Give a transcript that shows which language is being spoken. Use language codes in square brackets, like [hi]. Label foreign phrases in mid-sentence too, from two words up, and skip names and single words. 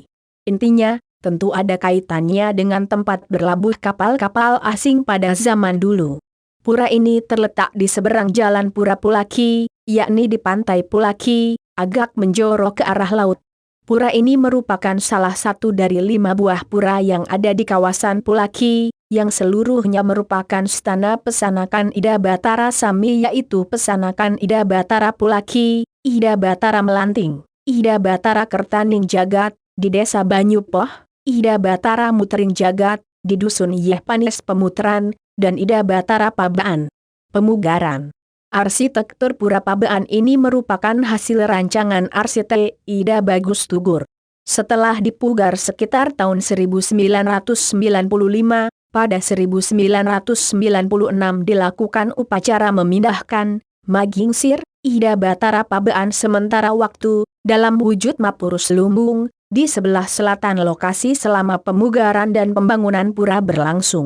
[id] Intinya, tentu ada kaitannya dengan tempat berlabuh kapal-kapal asing pada zaman dulu. Pura ini terletak di seberang jalan Pura Pulaki, yakni di pantai Pulaki, agak menjorok ke arah laut. Pura ini merupakan salah satu dari 5 buah pura yang ada di kawasan Pulaki, yang seluruhnya merupakan stana pesanakan Ida Batara Sami, yaitu pesanakan Ida Batara Pulaki, Ida Batara Melanting, Ida Batara Kertaning Jagat, di desa Banyupoh, Ida Batara Mutering Jagat, di dusun Yeh Panis Pemutaran, dan Ida Batara Pabean Pemugaran. Arsitektur Pura Pabean ini merupakan hasil rancangan arsitek Ida Bagus Tugur. Setelah dipugar sekitar tahun 1995, pada 1996 dilakukan upacara memindahkan Magingsir, Ida Batara Pabean sementara waktu, dalam wujud Mapurus Lumbung, di sebelah selatan lokasi selama pemugaran dan pembangunan pura berlangsung.